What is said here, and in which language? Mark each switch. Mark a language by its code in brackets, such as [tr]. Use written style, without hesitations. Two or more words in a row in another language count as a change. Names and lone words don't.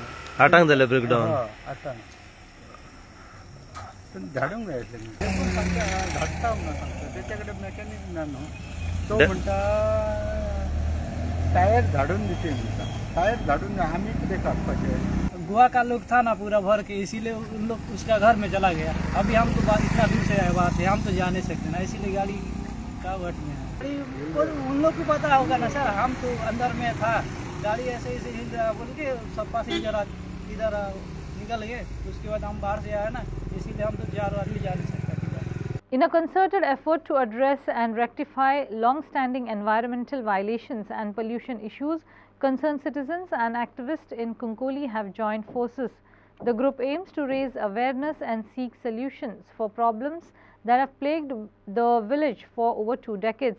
[kok] 8 जाले ब्रेकडावन, 8 धाडूंक जाय धाडटा सांगता तेच्या कडेन मॅकॅनिक ना न्हू, तो म्हणटा टायर धाडून दिते म्हणटा, टायर धाडून आमी कितें काडपाचें. [hi] गोवा का लोग था ना पूरा भर के, इसीलिए उन लोग उसका घर में चला गया. अभी हम तो इतना दूर से आए बात है, हम तो जा नहीं सकते ना, इसीलिए गाड़ी का वट में है. उन लोग को पता होगा ना सर, हम तो अंदर में था, गाड़ी ऐसे ऐसे हिल रहा बोल के सब पैसेंजर इधर निकल गए, उसके बाद हम बाहर से आए ना, इसीलिए हम तो जा नहीं सकते. [en] In a concerted effort to address and rectify long-standing environmental violations and pollution issues, concerned citizens and activists in Kunkoli have joined forces. The group aims to raise awareness and seek solutions for problems that have plagued the village for over 2 decades.